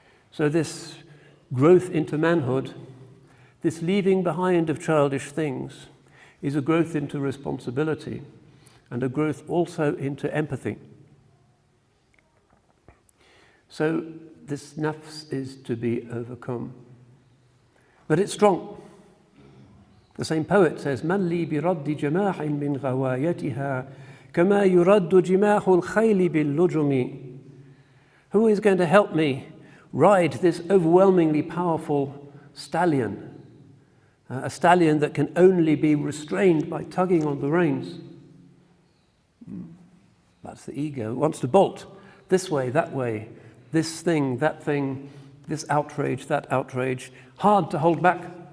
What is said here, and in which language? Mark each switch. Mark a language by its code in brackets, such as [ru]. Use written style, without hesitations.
[en] So this growth into manhood, this leaving behind of childish things, is a growth into responsibility and a growth also into empathy. So this nafs is to be overcome. But it's strong. The same poet says, [ar] مَنْ لِي بِرَدِّ جَمَاحٍ مِّنْ غَوَايَتِهَا كَمَا يُرَدُّ جِمَاحُ الْخَيْلِ بِاللُّجُمِ. [en] Who is going to help me ride this overwhelmingly powerful stallion? A stallion that can only be restrained by tugging on the reins. That's the ego. It wants to bolt this way, that way, this thing, that thing, this outrage, that outrage. Hard to hold back.